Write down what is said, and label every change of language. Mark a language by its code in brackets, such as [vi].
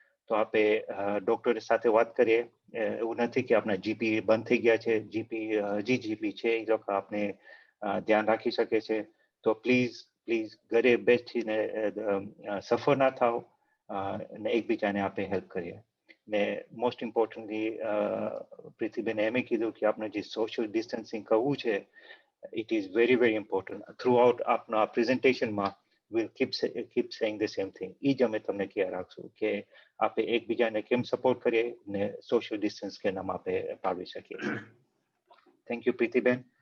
[gu] તો આપે ડોક્ટર સાથે વાત કરીએ. એવું નથી કે આપણા જીપી બંધ થઈ ગયા છે, જીપી હજી જીપી છે, એ લોકો આપને ધ્યાન રાખી શકે છે. તો પ્લીઝ ઘરે બેસીને સફર ના થાવ અને એકબીજાને આપણે હેલ્પ કરીએ. ને મોસ્ટ ઇમ્પોર્ટન્ટલી પ્રીતિબેન એમ કીધું કે આપણે જે સોશિયલ ડિસ્ટન્સિંગ કરવું છે, [en] it is very very important. Throughout [gu] આપના પ્રેઝન્ટેશનમાં [en] we'll keep saying the same thing. [gu] ઈ જ અમે તમને ખ્યાલ રાખશું કે આપણે એકબીજાને કેમ સપોર્ટ કરીએ ને સોશિયલ ડિસ્ટન્સ કેમ આપણે પાળવી શકીએ. Thank you Pritiben.